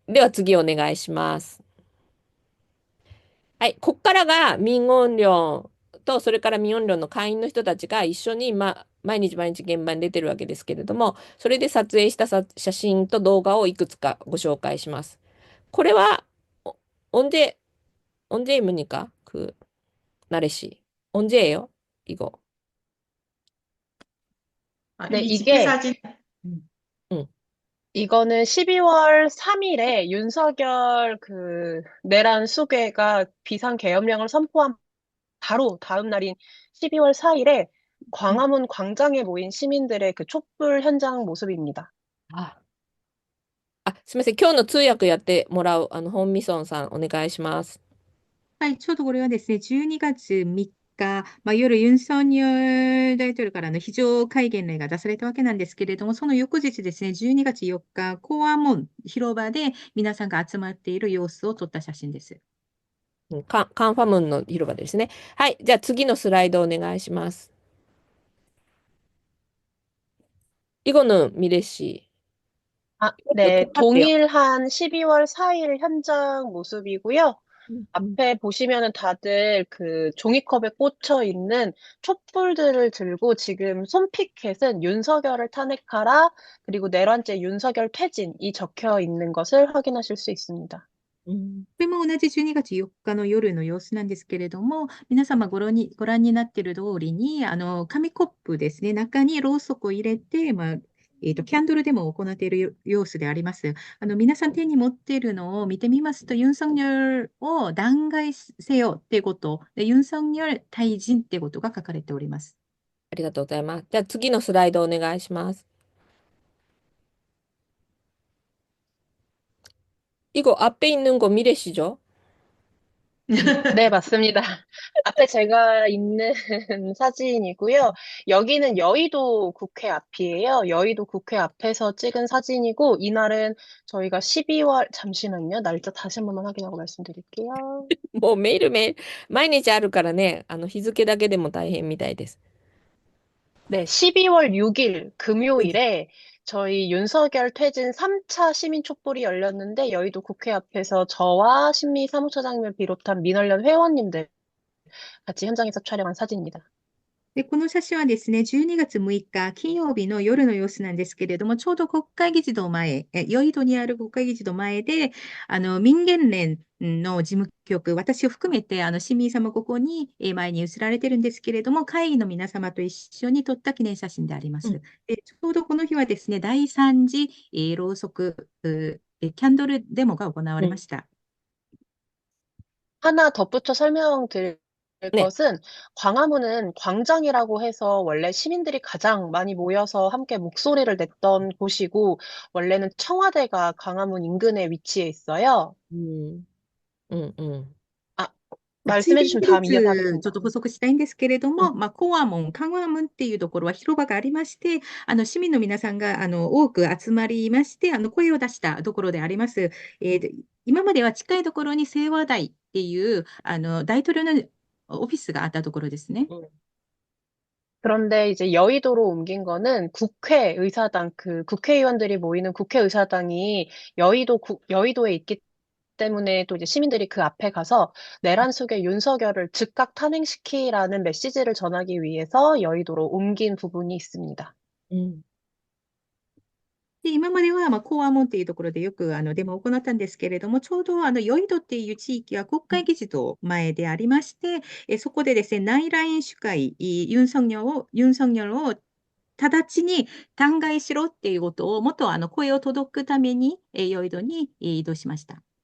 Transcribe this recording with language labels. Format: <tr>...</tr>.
<ja>では次お願いします。はい。こっからが民音寮と、それから民音寮の会員の人たちが一緒に、毎日毎日現場に出てるわけですけれども、それで撮影した写真と動画をいくつかご紹介します。これは,</ja> <ko>어, 언제, 언제 입습니까? 나래 씨. 언제예요? 이거. 네, 이 집회 이게, 사진, 음, 응. 이거는 12월 3일에 윤석열 내란 수괴가 비상계엄령을 선포한 바로 다음 날인 12월 4일에 광화문 광장에 모인 시민들의 그 촛불 현장 모습입니다.</ko> <ja>すみません。今日の通訳やってもらう、本ミソンさん、お願いします。はい、ちょうどこれはですね、12月3日、夜、ユン・ソンニョル大統領からの非常戒厳令が出されたわけなんですけれども、その翌日ですね、12月4日、天安門広場で皆さんが集まっている様子を撮った写真です。カンファムンの広場ですね。はい。じゃあ次のスライドお願いします。</ja> <ko>이거는 미래 씨. 아, 이것도 네, 똑같아요. 동일한 12월 4일 현장 모습이고요. 음, 음, 앞에 보시면은 다들 그 종이컵에 꽂혀 있는 촛불들을 들고 지금 손피켓은 윤석열을 탄핵하라, 그리고 내란죄 윤석열 퇴진, 이 적혀 있는 것을 확인하실 수 있습니다.</ko> <ja>これも同じ12月4日の夜の様子なんですけれども、皆様ご覧になっている通りに、紙コップですね、中にろうそくを入れて、キャンドルデモを行っている様子であります。皆さん手に持っているのを見てみますと、ユン・ソンニョルを弾劾せよってこと、でユン・ソンニョル退陣ってことが書かれております。ありがとうございます。じゃあ次のスライドお願いします。</ja> <ko>이거 앞에 있는 거 미래 씨죠? 네, 맞습니다. 앞에 제가 있는 사진이고요. 여기는 여의도 국회 앞이에요. 여의도 국회 앞에서 찍은 사진이고, 이날은 저희가 12월, 잠시만요. 날짜 다시 한 번만 확인하고 말씀드릴게요.</ko> <ja>もうメールメール、毎日あるからね、日付だけでも大変みたいです。</ja> <ko>네, 12월 6일 금요일에 저희 윤석열 퇴진 3차 시민 촛불이 열렸는데, 여의도 국회 앞에서 저와 신미 사무처장님을 비롯한 민원련 회원님들 같이 현장에서 촬영한 사진입니다.</ko> <ja>で、この写真はですね、12月6日金曜日の夜の様子なんですけれども、ちょうど国会議事堂前、ヨイドにある国会議事堂前で、民建連の事務局、私を含めて、市民様ここに、前に移られてるんですけれども、会議の皆様と一緒に撮った記念写真でありまうん。す。で、ちょうどこの日はですね、第3次、ろうそく、キャンドルデモが行わうん。れました。</ja> <ko>하나 덧붙여 설명드릴 네. 것은 광화문은 광장이라고 해서 원래 시민들이 가장 많이 모여서 함께 목소리를 냈던 곳이고 원래는 청와대가 광화문 인근에 위치해 있어요. 음, 음, 음. 아,</ko> <ja>ついでに</ja> <ko>주시면</ko> <ja>一</ja> <ko>다음</ko> <ja>つ</ja> <ko>이어가겠습니다.</ko> <ja>ちょっと補足したいんですけれど 음, も、コア門、カンワ門っていうところは広場がありまして、市民の皆さんが多く集まりまして、声を出したところであります。今までは近いところに清和台っていう、大統領のオフィスがあったところですね。 음.</ja> <ko>그런데 이제 여의도로 옮긴 거는 국회의사당, 그 국회의원들이 모이는 국회의사당이 여의도에 있기 때문에 또 이제 시민들이 그 앞에 가서 내란 속의 윤석열을 즉각 탄핵시키라는 메시지를 전하기 위해서 여의도로 옮긴 부분이 있습니다.</ko> <ja>で、今までは、コア門っていうところでよくデモを行ったんですけれども、ちょうどヨイドっていう地域は国会議事堂前でありまして、そこでですね、内覧演習会、ユン・ソンニョルを直ちに弾劾しろっていうことを、もっと声を届くために、ヨイドに移動しました。</ja>